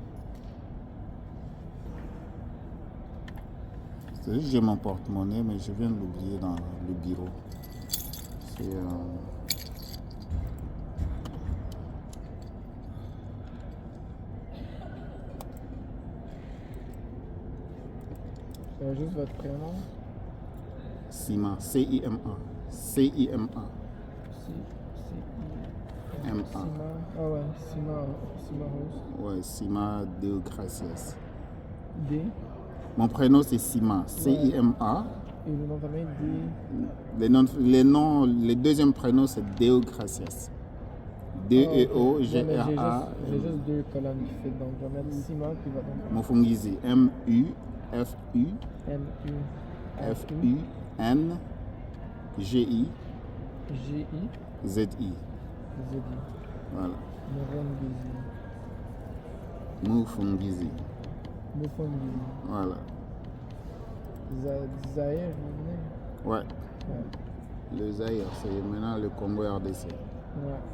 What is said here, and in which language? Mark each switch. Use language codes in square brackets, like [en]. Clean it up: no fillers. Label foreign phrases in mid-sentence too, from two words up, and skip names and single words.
[fr] C'est juste que j'ai mon porte-monnaie, mais je viens de l'oublier dans le bureau. C'est... juste votre prénom. Cima, C-I-M-A. C-I-M-A. M-A. Cima. Ah ouais, Cima Rose. Ouais, Cima Deo Gracias. D. Mon prénom c'est Cima, C-I-M-A. Et le nom de famille, D. Les deuxièmes prénoms c'est Deo Gracias. D-E-O-G-R-A. J'ai juste 2 colonnes qui fit, donc je vais mettre Cima puis votre nom. Mofungizi, M-U-F-U. M-U. F-U-N-G-I. G-I. Z-I. Z-I. Voilà. Mofungizi. Mofungizi. Voilà. Zaïre, vous venez? Ouais. Le Zaïre, c'est maintenant le Congo RDC. Ouais.